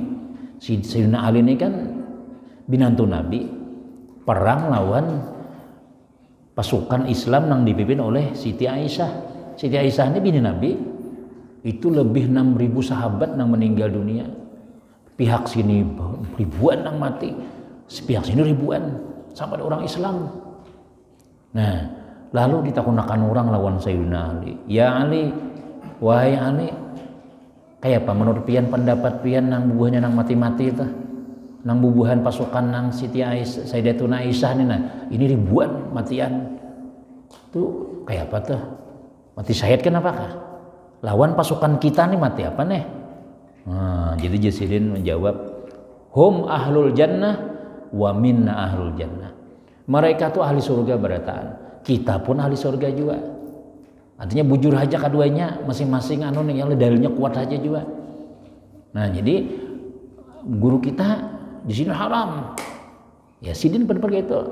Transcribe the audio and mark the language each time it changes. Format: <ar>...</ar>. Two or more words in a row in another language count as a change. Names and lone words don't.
<bjn>Sayyidina Ali ini kan binantu Nabi perang lawan pasukan Islam yang dipimpin oleh Siti Aisyah. Siti Aisyah ini bini Nabi. Itu lebih 6.000 sahabat yang meninggal dunia. Pihak sini ribuan yang mati, pihak sini ribuan sampai orang Islam. Nah, lalu ditakunakan orang lawan Sayyidina Ali. Ya Ali, wahai Ali, kayak apa menurut pian pendapat pian nang bubuhannya nang mati-mati itu? Nang bubuhan pasukan nang Siti Aisyah, Sayyidatuna Aisyah ini ribuan matian. Tuh kayak apa tuh? Mati syahid kan apakah? Lawan pasukan kita nih mati apa nih? Nah, jadi Jasidin menjawab,</bjn> <ar>هم أهل الجنة ومنا أهل الجنة.</ar> <bjn>Mereka tuh ahli surga berataan. Kita pun ahli surga juga. Artinya bujur aja keduanya masing-masing nih yang dalilnya kuat aja juga. Nah, jadi guru kita di sini haram. Ya Sidin benar gitu.</bjn>